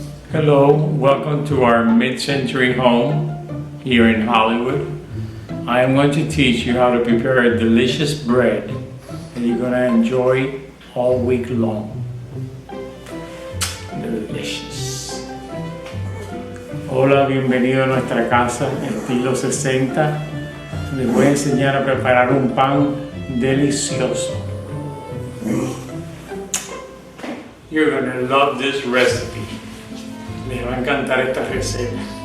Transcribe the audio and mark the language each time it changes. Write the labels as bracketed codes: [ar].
[en] Hello, welcome to our mid-century home here in Hollywood. I am going to teach you how to prepare a delicious bread that you're going to enjoy all week long. Delicious. [es] Hola, bienvenido a nuestra casa estilo 60. Les voy a enseñar a preparar un pan delicioso. [en] You're going to love this recipe. Les va a encantar esta receta.